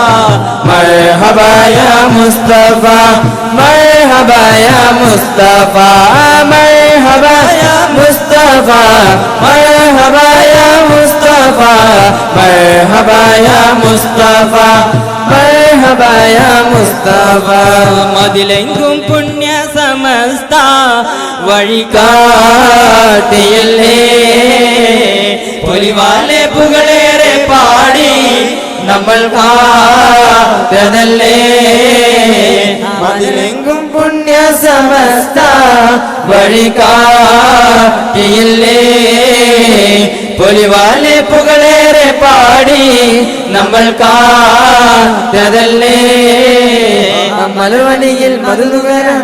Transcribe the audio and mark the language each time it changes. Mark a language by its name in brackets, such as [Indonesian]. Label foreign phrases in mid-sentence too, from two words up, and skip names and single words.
[Arabic] مرحبا يا مصطفى مرحبا يا مصطفى مرحبا يا مصطفى مرحبا يا مصطفى مرحبا يا مصطفى مرحبا يا مصطفى [Malayalam] മതിലെങ്കും പുണ്യ സമസ്ത വഴികാട്ടിയല്ലേ പൊലിവാലെ പുകളേറെ പാടി നമ്മൾ കാത്തതല്ലേ മതിലെങ്കും പുണ്യ സമസ്ത വഴികാട്ടിയല്ലേ പൊലിവാലെ പുകളേറെ പാടി നമ്മൾ കാത്തതല്ലേ മലർവനിയിൽ മധുനുകരം